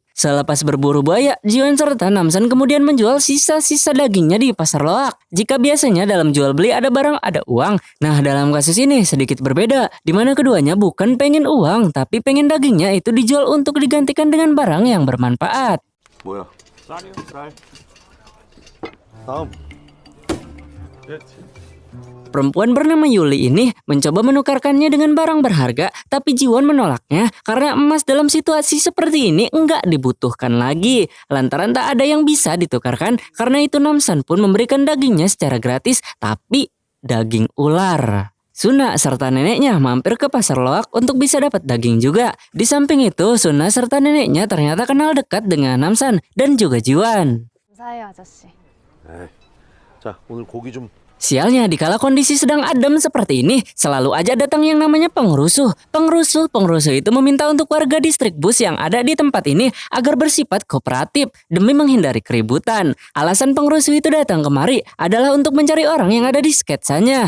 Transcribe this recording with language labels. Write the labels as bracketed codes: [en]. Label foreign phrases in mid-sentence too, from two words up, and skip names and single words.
[id] Selepas berburu buaya, Jiwan serta Namsan kemudian menjual sisa-sisa dagingnya di pasar loak. Jika biasanya dalam jual beli ada barang ada uang, nah dalam kasus ini sedikit berbeda, di mana keduanya bukan pengen uang tapi pengen dagingnya itu dijual untuk digantikan dengan barang yang bermanfaat. [ko] 뭐야? 쌀이요, 쌀. 다음. [id] Perempuan bernama Yuli ini mencoba menukarkannya dengan barang berharga, tapi Jiwon menolaknya karena emas dalam situasi seperti ini enggak dibutuhkan lagi. Lantaran tak ada yang bisa ditukarkan, karena itu Namsan pun memberikan dagingnya secara gratis, tapi daging ular. Suna serta neneknya mampir ke pasar loak untuk bisa dapat daging juga. Di samping itu, Suna serta neneknya ternyata kenal dekat dengan Namsan dan juga Jiwon. [ko] 감사해요, 아저씨. 자, 오늘 고기 좀. [id] Sialnya, dikala kondisi sedang adem seperti ini, selalu aja datang yang namanya pengrusuh. Pengrusuh itu meminta untuk warga distrik bus yang ada di tempat ini agar bersifat kooperatif demi menghindari keributan. Alasan pengrusuh itu datang kemari adalah untuk mencari orang yang ada di sketsanya.